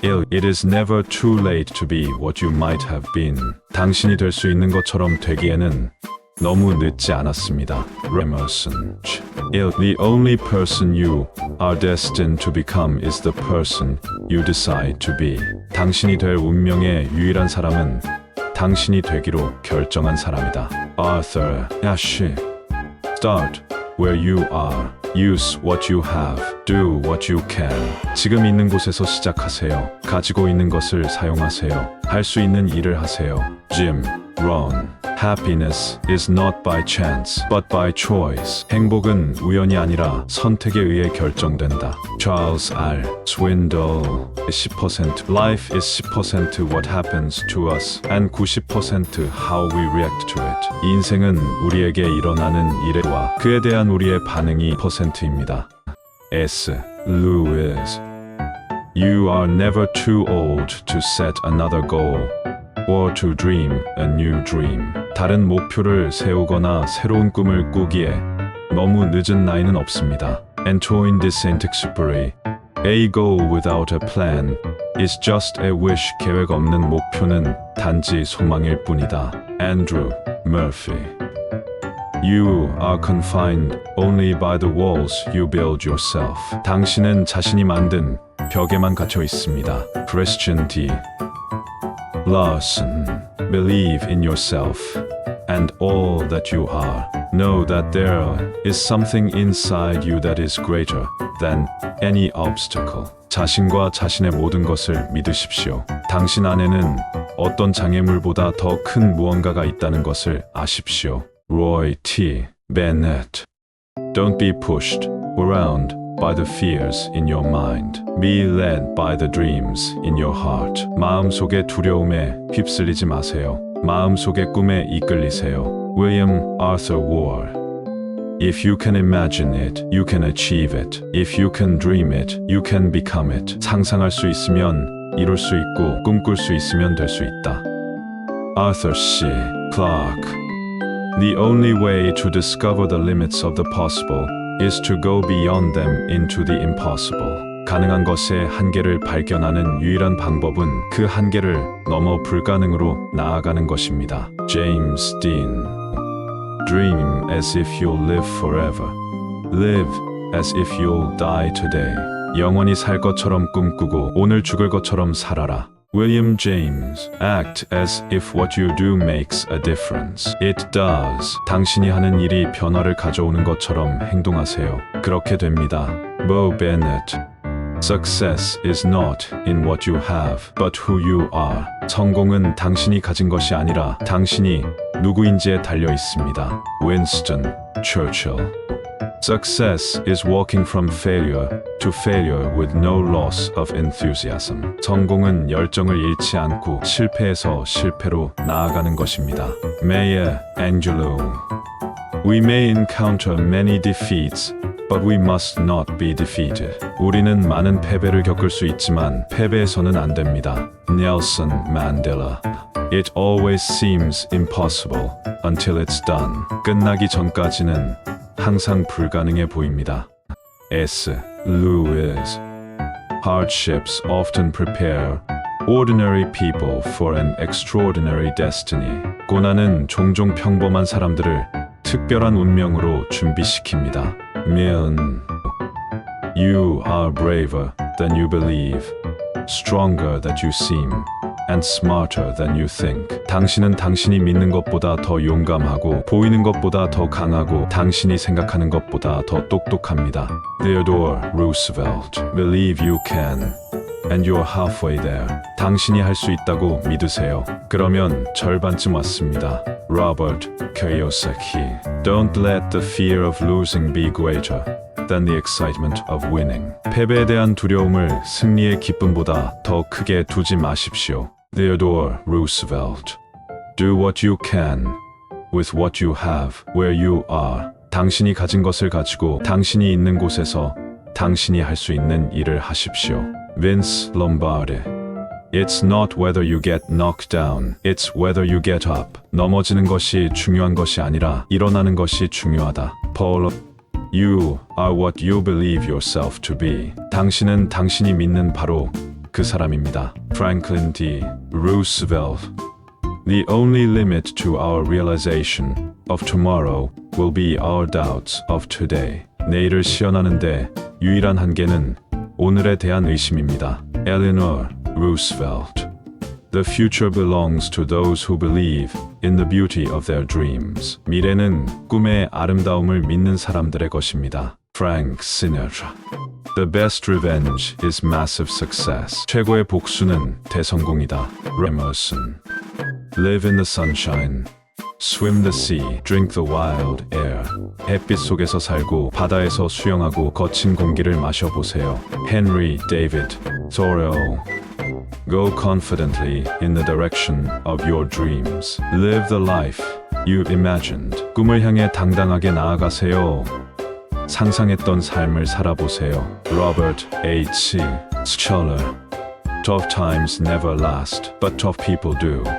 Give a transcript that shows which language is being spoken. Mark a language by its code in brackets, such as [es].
[en] It is never too late to be what you might have been. [ko] 당신이 될 수 있는 것처럼 되기에는 너무 늦지 않았습니다. [en] Emerson. The only person you are destined to become is the person you decide to be. [ko] 당신이 될 운명의 유일한 사람은 당신이 되기로 결정한 사람이다. [en] Arthur Ashe. Start where you are. Use what you have. Do what you can. [ko] 지금 있는 곳에서 시작하세요. 가지고 있는 것을 사용하세요. 할 수 있는 일을 하세요. Jim Rohn. [en] Happiness is not by chance, but by choice. [ko] 행복은 우연이 아니라 선택에 의해 결정된다. [en] Charles R. Swindoll. 10% Life is 10% what happens to us, and 90% how we react to it. [ko] 인생은 우리에게 일어나는 일과 그에 대한 우리의 반응이 %입니다. [en] S. Lewis. You are never too old to set another goal. or to dream a new dream. [ko] 다른 목표를 세우거나 새로운 꿈을 꾸기에 너무 늦은 나이는 없습니다. [en] Antoine de Saint-Exupéry. A goal without a plan is just a wish. [ko] 계획 없는 목표는 단지 소망일 뿐이다. [en] Andrew Murphy. You are confined only by the walls you build yourself. [ko] 당신은 자신이 만든 벽에만 갇혀 있습니다. [en] Christian D. Larson. Believe in yourself and all that you are. Know that there is something inside you that is greater than any obstacle. [ko] 자신과 자신의 모든 것을 믿으십시오. 당신 안에는 어떤 장애물보다 더 큰 무언가가 있다는 것을 아십시오. [en] Roy T. Bennett. Don't be pushed around by the fears in your mind. Be led by the dreams in your heart. [ko] 마음속의 두려움에 휩쓸리지 마세요. 마음속의 꿈에 이끌리세요. [en] William Arthur Ward. If you can imagine it, you can achieve it. If you can dream it, you can become it. [ko] 상상할 수 있으면 이룰 수 있고 꿈꿀 수 있으면 될 수 있다. [en] Arthur C. Clarke. The only way to discover the limits of the possible is to go beyond them into the impossible. [ko] 가능한 것의 한계를 발견하는 유일한 방법은 그 한계를 넘어 불가능으로 나아가는 것입니다. [en] James Dean. Dream as if you'll live forever. Live as if you'll die today. [ko] 영원히 살 것처럼 꿈꾸고 오늘 죽을 것처럼 살아라. [en] William James. Act as if what you do makes a difference. It does. [ko] 당신이 하는 일이 변화를 가져오는 것처럼 행동하세요. 그렇게 됩니다. Bo Bennett. [en] Success is not in what you have, but who you are. [ko] 성공은 당신이 가진 것이 아니라 당신이 누구인지에 달려 있습니다. [en] Winston Churchill. Success is walking from failure to failure with no loss of enthusiasm. [ko] 성공은 열정을 잃지 않고 실패에서 실패로 나아가는 것입니다. [en] Maya Angelou. We may encounter many defeats, but we must not be defeated. [ko] 우리는 많은 패배를 겪을 수 있지만 패배해서는 안 됩니다. [en] Nelson Mandela. It always seems impossible until it's done. [ko] 끝나기 전까지는 항상 불가능해 보입니다. [en] S. Lewis. Hardships often prepare ordinary people for an extraordinary destiny. [ko] 고난은 종종 평범한 사람들을 특별한 운명으로 준비시킵니다. [en] Milne. You are braver than you believe, stronger than you seem, and smarter than you think. [ko] 당신은 당신이 믿는 것보다 더 용감하고 보이는 것보다 더 강하고 당신이 생각하는 것보다 더 똑똑합니다. [en] Theodore Roosevelt. Believe you can, and you're halfway there. [ko] 당신이 할 수 있다고 믿으세요. 그러면 절반쯤 왔습니다. [en] Robert Kiyosaki. Don't let the fear of losing be greater than the excitement of winning. [ko] 패배에 대한 두려움을 승리의 기쁨보다 더 크게 두지 마십시오. [en] Theodore Roosevelt. Do what you can with what you have where you are. [ko] 당신이 가진 것을 가지고 당신이 있는 곳에서 당신이 할 수 있는 일을 하십시오. [en] Vince Lombardi. It's not whether you get knocked down, it's whether you get up. [ko] 넘어지는 것이 중요한 것이 아니라 일어나는 것이 중요하다. [en] Paul You are what you believe yourself to be. [ko] 당신은 당신이 믿는 바로 그 사람입니다. [en] Franklin D. Roosevelt. The only limit to our realization of tomorrow will be our doubts of today. [ko] 내일을 시연하는데 유일한 한계는 오늘에 대한 의심입니다. [en] Eleanor Roosevelt. The future belongs to those who believe in the beauty of their dreams. [ko] 미래는 꿈의 아름다움을 믿는 사람들의 것입니다. [en] Frank Sinatra. The best revenge is massive success. [ko] 최고의 복수는 대성공이다. [en] Emerson. Live in the sunshine. Swim the sea. Drink the wild air. [ko] 햇빛 속에서 살고 바다에서 수영하고 거친 공기를 마셔보세요. [en] Henry David Thoreau. Go confidently in the direction of your dreams. Live the life you imagined. [ko] 꿈을 향해 당당하게 나아가세요. 상상했던 삶을 살아보세요. [en] Robert H. Schuller. Tough times never last, but tough people do.